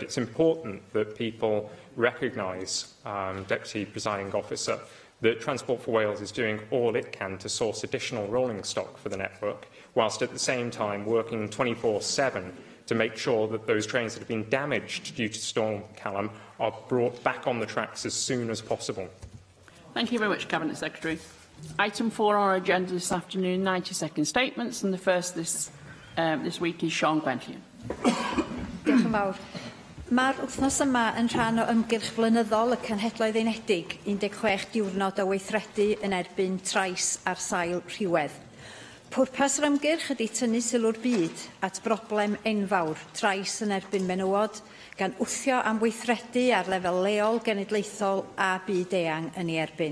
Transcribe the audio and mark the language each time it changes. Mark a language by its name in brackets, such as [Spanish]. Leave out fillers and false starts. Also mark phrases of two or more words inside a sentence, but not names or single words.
[English] It's important that people recognise, Deputy Presiding Officer, that Transport for Wales is doing all it can to source additional rolling stock for the network, whilst at the same time working 24/7 to make sure that those trains that have been damaged due to Storm Callum are brought back on the tracks as soon as possible. Thank you very much, Cabinet Secretary. Item 4 on our agenda this afternoon, 90-second statements, and the first this week is Sean Gwenllian. [Welsh] Diolch yn fawr. Mae'r wythnos yma yn rhan o ymgyrch flynyddol y Cenhedloedd Unedig, 16 diwrnod o weithredu yn erbyn trais ar sail rhywedd. Pwrpas yr ymgyrch ydy tynnu sylw'r byd at broblem enfawr trais yn erbyn menywod, gan wthio am weithredu ar lefel leol, genedlaethol a byd eang yn ei erbyn.